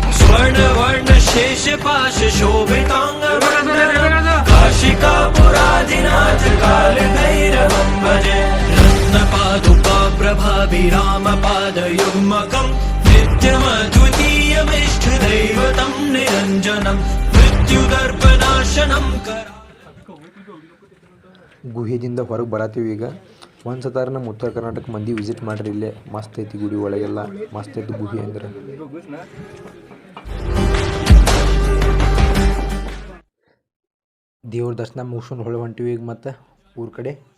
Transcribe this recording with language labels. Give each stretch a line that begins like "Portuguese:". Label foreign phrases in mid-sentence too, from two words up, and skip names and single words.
Sanskrit: स्वर्णवर्णशेषपाशशोभिताङ्गवन्दनं काशिकापुरादिनाथ कालभैरवं भजे रत्नपादुकाप्रभाभिरामपादयुग्मकं नित्यमद्वितीयमिष्टदैवतं निरञ्जनं मृत्युदर्पनाशनं
Kannada: ಗುಹೆದಿಂದ ಹೊರಗೆ ಬರತ್ತೀವಿ ಈಗ. ಒಂದು ಸತಾರ ನಮ್ಮ ಉತ್ತರ ಕರ್ನಾಟಕ ಮಂದಿ ವಿಸಿಟ್ ಮಾಡ್ರಿ. ಇಲ್ಲೇ ಮಸ್ತ್ ಐತಿ ಗುಡಿ ಒಳಗೆಲ್ಲ ಮಸ್ತ್ ಐತಿ ಗುಹೆ ಅಂದ್ರೆ. ದೇವ್ರ ದರ್ಶನ ಮುಗಿಸ್ಕೊಂಡು ಹೊಳೆ ಹೊಂಟಿವಿ ಈಗ ಮತ್ತೆ ಊರ ಕಡೆ.